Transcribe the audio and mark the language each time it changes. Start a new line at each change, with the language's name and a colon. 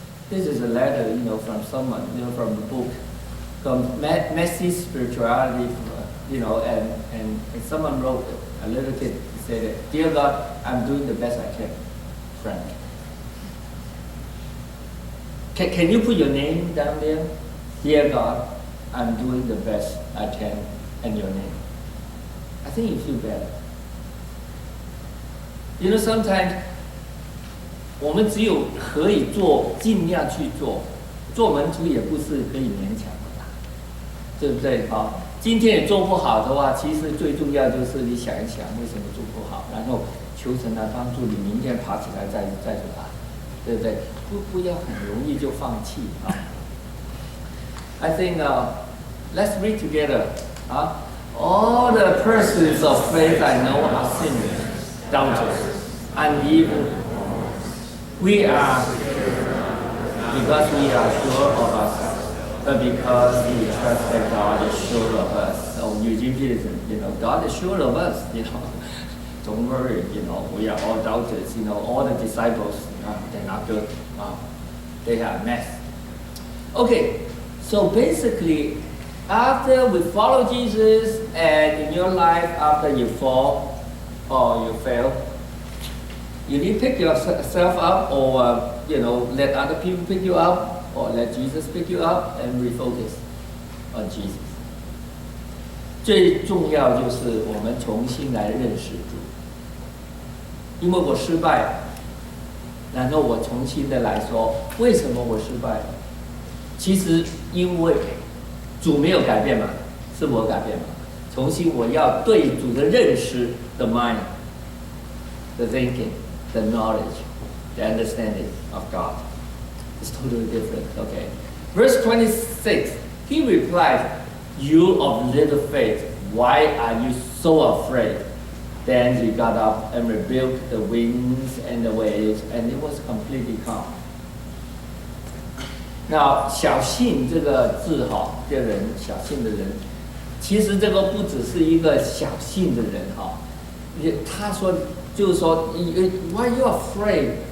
English: This is a letter, from someone, from the book. From messy spirituality, and someone wrote, a little kid said, "Dear God, I'm doing the best I can, Frank." Can you put your name down there? Dear God, I'm doing the best I can, and your name. I think you feel better.
Chinese: Sometimes 我们只有可以做，尽量去做。做门徒也不是可以勉强。对不对？今天也做不好的话，其实最重要就是你想一想为什么做不好，然后求神来帮助你，明天爬起来再做它，对不对？不要很容易就放弃啊。
English: I think let's read together. All the persons of faith I know are sinners, doubters, unbelievers. We are because we are sure of ourselves. But because we trust that God is sure of us. Oh, Eugene Peterson, God is sure of us, Don't worry, we are all doubters, all the disciples, they're not good. They are a mess. Okay, so basically, after we follow Jesus, and in your life, after you fall or you fail, you need to pick yourself up or, let other people pick you up. Or let Jesus pick you up and refocus on Jesus.
Chinese: 最重要就是我们重新来认识主，因为我失败，然后我重新的来说，为什么我失败？其实因为主没有改变嘛，是我改变嘛。重新我要对主的认识 ，
English: the mind, the thinking, the knowledge, the understanding of God. It's totally different, okay? Verse 26, He replied, "You of little faith, why are you so afraid?" Then He got up and rebuked the winds and the waves, and it was completely calm.
Chinese: Now, 小信这个字这个人小信的人，其实这个不只是一个小信的人他说就是说 ，
English: Why are you afraid?